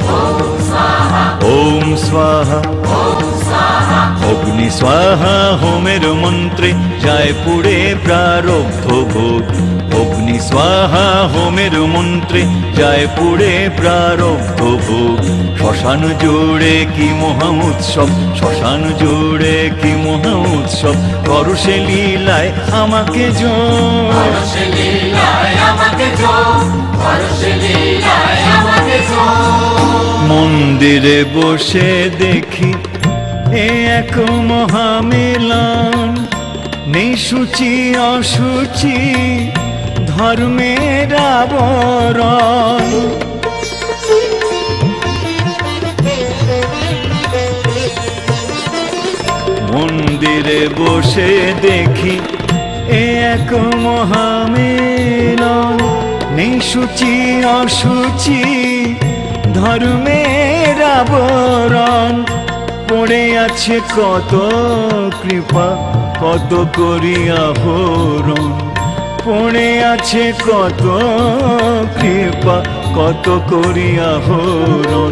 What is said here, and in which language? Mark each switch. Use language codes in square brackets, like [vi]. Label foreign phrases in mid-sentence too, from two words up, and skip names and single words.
[sa] ओम स्वाहा ओम स्वाहा। [bn] অগ্নি স্বাহা হোমের মন্ত্রে যায় পুড়ে প্রারব্ধ ভোগ। অগ্নি স্বাহা হোমের মন্ত্রে যায় পুড়ে প্রারব্ধ ভোগ। শ্মশান জুড়ে কী মহা উৎসব, শ্মশান জুড়ে কী মহা উৎসব। করো সে লীলায় আমাকে যোগ, করো সে লীলায় আমাকে যোগ, করো সে লীলায় আমাকে যোগ। মন্দিরে বসে দেখি এক মহামিলন, নেই শুচি অশুচি ধর্মের আবরণ। মন্দিরে বসে দেখি এক মহামিলন, নেই শুচি অশুচি ধর্মের আবরণ, পড়ে আছে কত কৃপা কত করিয়া হরণ, পড়ে আছে কত কৃপা কত করিয়া হরণ।